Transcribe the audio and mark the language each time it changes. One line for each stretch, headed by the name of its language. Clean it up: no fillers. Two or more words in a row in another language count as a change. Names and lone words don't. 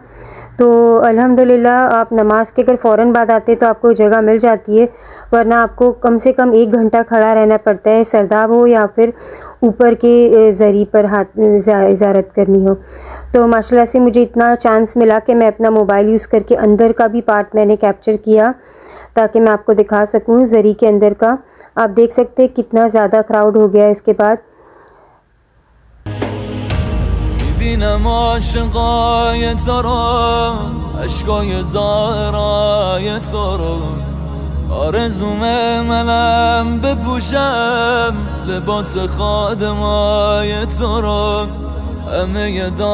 Hindi: तो अल्हम्दुलिल्लाह आप नमाज के अगर फ़ौरन बाद आते तो आपको जगह मिल जाती है, वरना आपको कम से कम 1 घंटा खड़ा रहना पड़ता है, सरदाब हो या फिर ऊपर के ज़री पर हाथ ज़ियारत करनी हो। तो माशाल्लाह से मुझे इतना चांस मिला कि मैं अपना
English: mobile use
Hindi: करके अंदर का भी पार्ट मैंने कैप्चर किया ताकि मैं आपको दिखा सकूं ज़री के अंदर का। आप देख सकते हैं कितना ज़्यादा क्राउड हो गया है इसके बाद।
Persian: میبینم عاشقای تو رو، عشقای زهرای تو رو، آرزومه منم بپوشم لباس خادمای تو رو، همه